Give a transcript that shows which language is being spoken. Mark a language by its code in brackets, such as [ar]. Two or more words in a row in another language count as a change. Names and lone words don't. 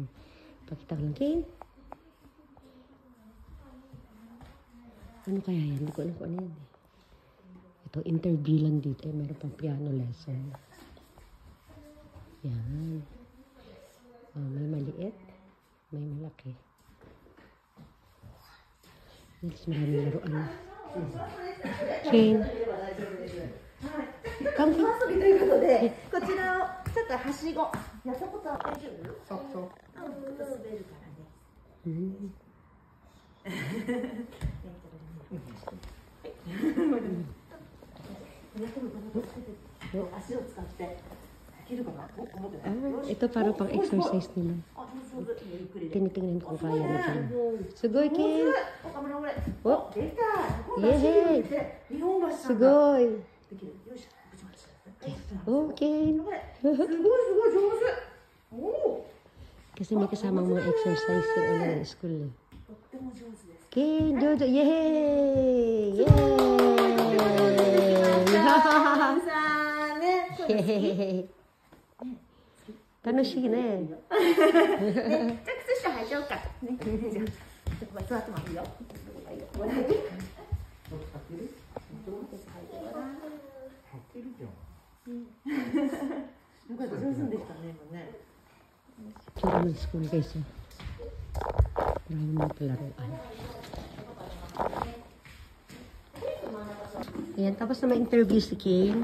[tl] Pakita ko lang, Kane. Ano kaya yan? Hindi ko alam kung ano yan eh. Ito, interview lang dito. Meron pang piano lesson. Yan. May maliit. May malaki. Mas maraming laruan. [en] Kane. Come, Kane. [ja] こちらをちょっとはしごやったことは大丈夫？そう滑るからね。足を使ってできるかな？ [tl] Ito para pang exercise nila. Tinitingnan ko kaya na Kane. [ja] Sugoy, Kane. Oh. Yay! Sugoy. Okay. [tl] Kasi may kasamang mga exercise yung school eh. Okay, Jojo. Yay! Yay! Yay! [ja] 楽しいね。じゃあ靴下履いちゃおうか。ね。じゃあ座ってもいいよ。 [tl] Tsura ng school guys. Marami mga palaruan. Ayan, tapos na ma-interview si Kane.